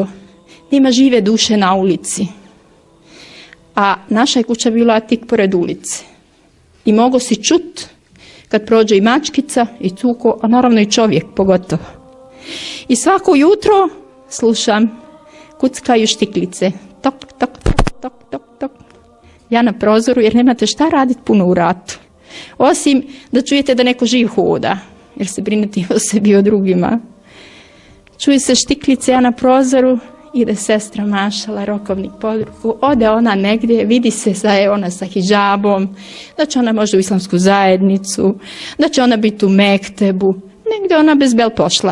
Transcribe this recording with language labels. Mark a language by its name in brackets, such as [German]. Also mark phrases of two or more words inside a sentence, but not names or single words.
[Bosnian] Nema žive duše na ulici. A naša je kuća bila tik pored ulice. I mogo si čut kad prođe i mačkica i cuko, a naravno i čovjek pogotovo. I svako jutro slušam, kuckaju štiklice. Tok, tok, tok, tok, tok, tok. Ja na prozoru, jer nemate šta raditi puno u ratu. Osim da čujete da neko živ hoda, jer se brinete o sebi i o drugima. čuju se štiklice, ja na prozoru, ide sestra mašala, rokovnik pod ruku, ode ona negdje, vidi se da je ona sa hidžabom, da će ona možda u islamsku zajednicu, da će ona biti u mektebu, negdje ona bez bel pošla.